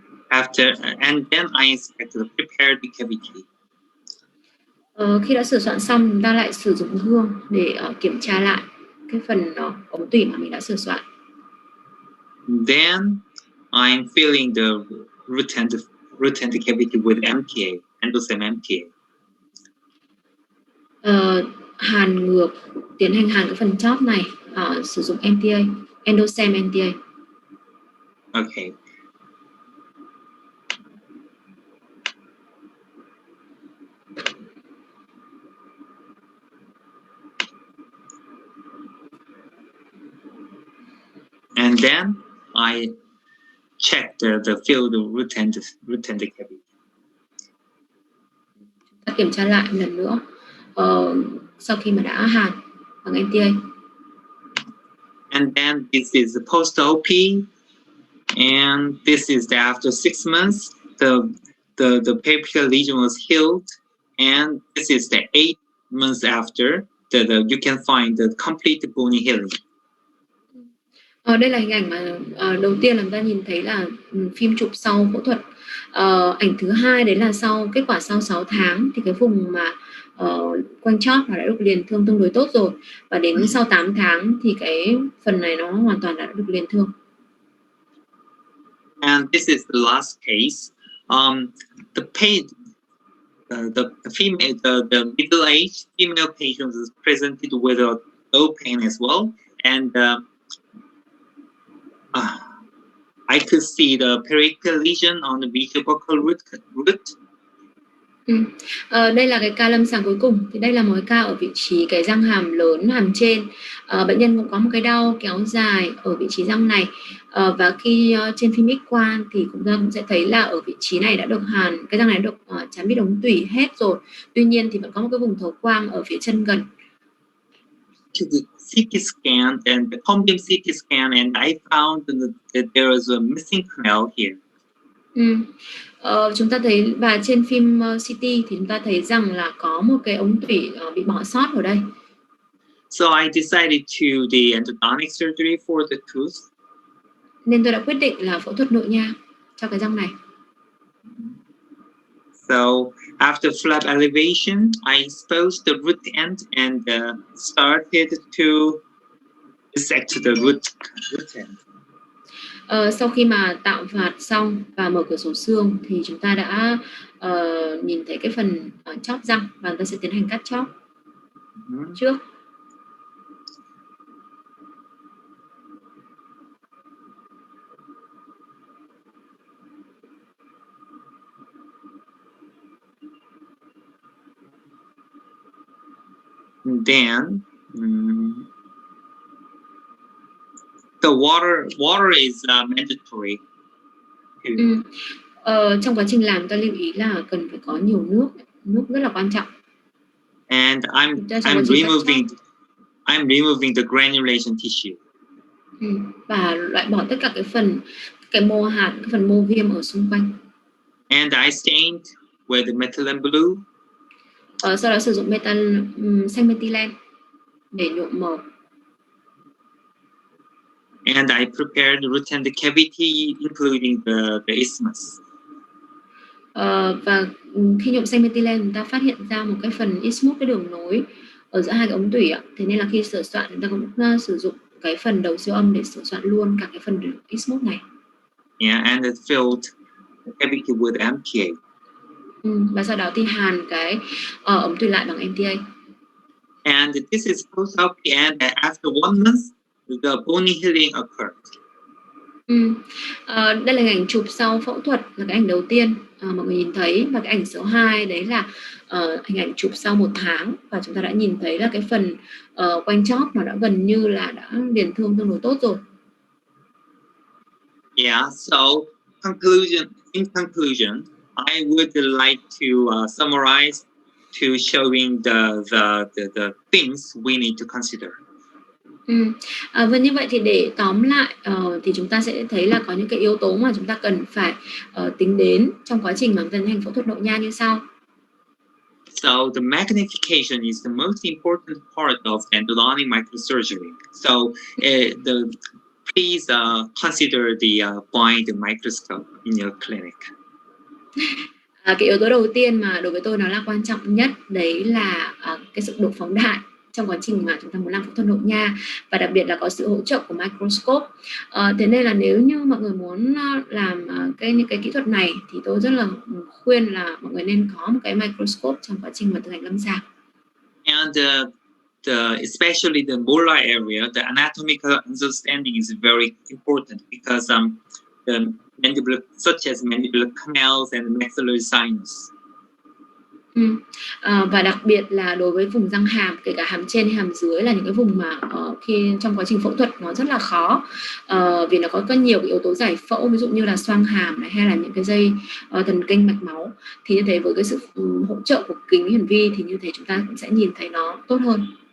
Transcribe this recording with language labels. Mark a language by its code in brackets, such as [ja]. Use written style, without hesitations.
[en] And then I inspect the prepared cavity. [vi] Khi đã sửa soạn xong, chúng ta lại sử dụng gương để kiểm tra lại cái phần ống tủy mà mình đã sửa soạn. [en] Then I'm filling the root end cavity with MTA, endostem MTA. [vi] hàn ngược, tiến hành hàn cái phần chóp này, sử dụng NTA, endostem NTA. [en] Okay. And then I check the field root and the cavity. [vi] Ta kiểm tra lại một lần nữa sau khi mà đã hàn bằng NTA. [en] And then this is the post-OP, and this is the after 6 months, the periapical lesion was healed, and this is the 8 months after, you can find the complete bony healing. [vi] Đây là hình ảnh mà đầu tiên là chúng ta nhìn thấy là phim chụp sau phẫu thuật. Ảnh thứ hai đấy là sau kết quả sau 6 tháng thì cái vùng mà quanh chóp đã được liền thương tương đối tốt rồi, và đến sau 8 tháng thì cái phần này nó hoàn toàn đã được liền thương. [en] And this is the last case. The pain, the middle-aged female patient is presented with a low pain as well, and I could see the periapical lesion on the buccal root. [vi] Đây là cái ca lâm sàng cuối cùng. Thì đây là một cái ca ở vị trí cái răng hàm lớn, hàm trên. Bệnh nhân cũng có một cái đau kéo dài ở vị trí răng này, và khi trên phim X-quang thì chúng ta cũng sẽ thấy là ở vị trí này đã được hàn, cái răng này đã được chắn bít ống tủy hết rồi. Tuy nhiên thì vẫn có một cái vùng thấu quang ở phía chân gần. [en] To the CT scan and the combium CT scan, and I found that there is a missing canal here. [vi] Chúng ta thấy, và trên phim CT thì chúng ta thấy rằng là có một cái ống tủy bị bỏ sót ở đây. [en] So I decided to the endodontic surgery for the tooth. [vi] Nên tôi đã quyết định là phẫu thuật nội nha cho cái răng này. [en] So after flap elevation, I exposed the root end and started to dissect the root end. [vi] Sau khi mà tạo vạt xong và mở cửa sổ xương thì chúng ta đã nhìn thấy cái phần chóp răng, và chúng ta sẽ tiến hành cắt chóp trước. [en] Then the water is mandatory. [vi] Trong quá trình làm ta lưu ý là cần phải có nhiều nước rất là quan trọng. [en] And I'm removing the granulation tissue. [vi] Và loại bỏ tất cả cái mô hạt, cái phần mô viêm ở xung quanh. [en] And I stained with methylene blue. [vi] Sau đó sử dụng xanh methylene để nhuộm màu. [en] And I prepared the root and the cavity, including the isthmus. [vi] Và khi nhuộm xanh methylene, chúng ta phát hiện ra một cái phần isthmus, cái đường nối ở giữa hai cái ống tủy ạ. Thế nên là khi sửa soạn, chúng ta cũng sử dụng cái phần đầu siêu âm để sửa soạn luôn cả cái phần isthmus này. [en] Yeah, and it filled the cavity with MTA. [vi] Và sau đó thì hàn cái ống tủy lại bằng MTA. [en] And this is post-op, and after 1 month, the bony healing occurred. [vi] Đây là hình ảnh chụp sau phẫu thuật, là cái ảnh đầu tiên mọi người nhìn thấy, và cái ảnh số 2 đấy là hình ảnh chụp sau 1 tháng, và chúng ta đã nhìn thấy là cái phần quanh chóp nó đã gần như là đã liền thương tương đối tốt rồi. [en] Yeah, so in conclusion, I would like to summarize to showing the things we need to consider. [vi] Và như vậy thì để tóm lại thì chúng ta sẽ thấy là có những cái yếu tố mà chúng ta cần phải tính đến trong quá trình mà tiến hành phẫu thuật nội nha như sau. [en] So the magnification is the most important part of endodontic microsurgery. So please consider the blind microscope in your clinic. [vi] Cái yếu tố đầu tiên mà đối với tôi nó là quan trọng nhất đấy là cái sự độ phóng đại trong quá trình mà chúng ta muốn làm phẫu thuật nội nha, và đặc biệt là có sự hỗ trợ của microscope. Thế nên là nếu như mọi người muốn làm những cái kỹ thuật này thì tôi rất là khuyên là mọi người nên có một cái microscope trong quá trình mà thực hành lâm sàng. [en] And especially the molar area, the anatomical understanding is very important because the mandibular, such as mandibular canals and maxillary sinus. [vi] Và đặc biệt là đối với vùng răng hàm, kể cả hàm trên hay hàm dưới là những cái vùng mà khi trong quá trình phẫu thuật nó rất là khó, vì nó có nhiều cái yếu tố giải phẫu, ví dụ như là xoang hàm này, hay là những cái dây thần kinh mạch máu. Thì như thế với cái sự hỗ trợ của kính hiển vi thì như thế chúng ta cũng sẽ nhìn thấy nó tốt hơn.